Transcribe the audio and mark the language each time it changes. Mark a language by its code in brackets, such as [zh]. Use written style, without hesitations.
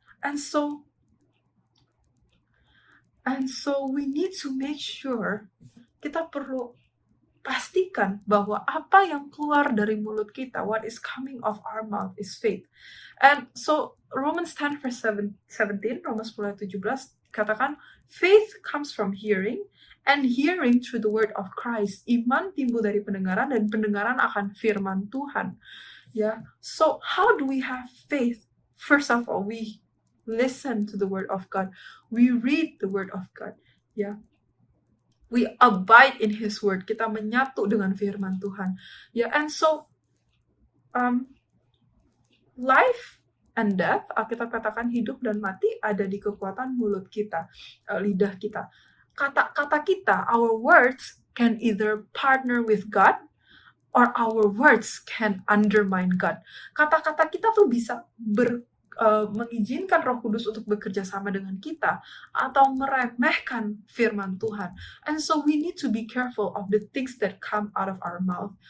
[en] And so we need to make sure, [id] kita perlu pastikan bahwa apa yang keluar dari mulut kita, [en] what is coming of our mouth is faith. And so Romans 10 verse 17, [id] Roma 10 ayat 17 katakan, [en] faith comes from hearing, and hearing through the word of Christ. [id] Iman timbul dari pendengaran dan pendengaran akan firman Tuhan. [en] Yeah. So how do we have faith? First of all, we listen to the word of God. We read the word of God. Yeah. We abide in His word. [id] Kita menyatu dengan firman Tuhan. [en] Yeah. And so life and death, [id] Alkitab katakan hidup dan mati ada di kekuatan mulut kita, lidah kita. Kata-kata kita, [en] our words can either partner with God or our words can undermine God. [id] Kata-kata kita tuh bisa mengizinkan Roh Kudus untuk bekerja sama dengan kita atau meremehkan firman Tuhan. [en] And so we need to be careful of the things that come out of our mouth.